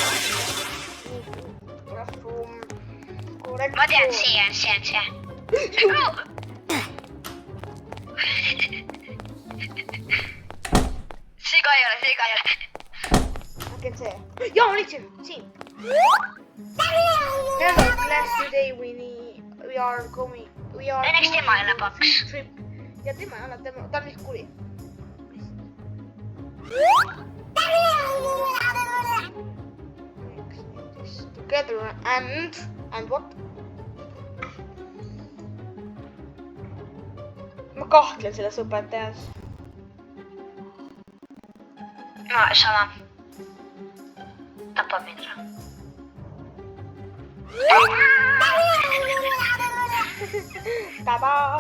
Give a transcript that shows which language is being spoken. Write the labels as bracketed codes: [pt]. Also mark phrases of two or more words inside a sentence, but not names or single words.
[et] Ma tean, see on see. See ka ei ole. Äkki on see? Jaa, ma leidsin, siin. [en] Hello class, today we are going. [et] Õnneks tema ei ole paks. Ja tema ei ole, ta on vist kuri. [en] Together and what? [et] Ma kahtlen selles õpetajas. No, sama. Tapab mind ära. Taba!